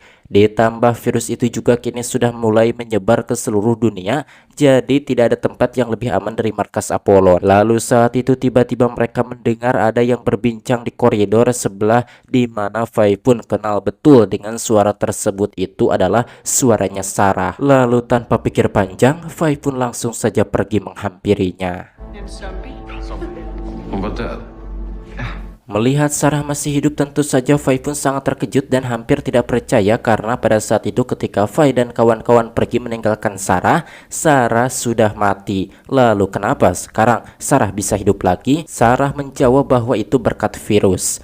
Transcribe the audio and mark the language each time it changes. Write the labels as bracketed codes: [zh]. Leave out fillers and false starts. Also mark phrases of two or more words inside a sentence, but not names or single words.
[id] Ditambah virus itu juga kini sudah mulai menyebar ke seluruh dunia, jadi tidak ada tempat yang lebih aman dari markas Apollon. Lalu saat itu tiba-tiba mereka mendengar ada yang berbincang di koridor sebelah, di mana Fai pun kenal betul dengan suara tersebut, itu adalah suaranya Sarah. Lalu tanpa pikir panjang, Fai pun langsung saja pergi menghampirinya. [sv] Hon var död. [id] Melihat Sarah masih hidup, tentu saja Fai pun sangat terkejut dan hampir tidak percaya karena pada saat itu ketika Fai dan kawan-kawan pergi meninggalkan Sarah, Sarah sudah mati. Lalu kenapa sekarang Sarah bisa hidup lagi? Sarah menjawab bahwa itu berkat virus.